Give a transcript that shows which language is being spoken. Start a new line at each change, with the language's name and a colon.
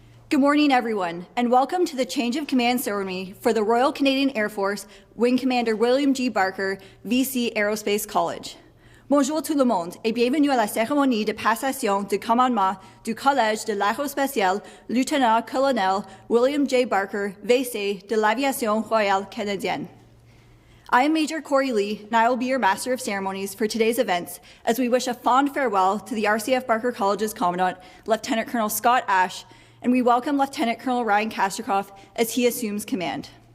English: Good morning, everyone, and welcome to the change of command ceremony for the Royal Canadian Air Force Wing Commander William G. Barker, VC Aerospace College.
French: Bonjour tout le monde et bienvenue à la cérémonie de passation de commandement du Collège de l'Aérospatiale Lieutenant-Colonel William J. Barker, VC de l'Aviation Royale Canadienne.
English: I am Major Corey Lee, and I will be your Master of Ceremonies for today's events as we wish a fond farewell to the RCAF Barker College's Commandant, Lieutenant Colonel Scott Ash, and we welcome Lieutenant Colonel Ryan Kasterkoff as he assumes command.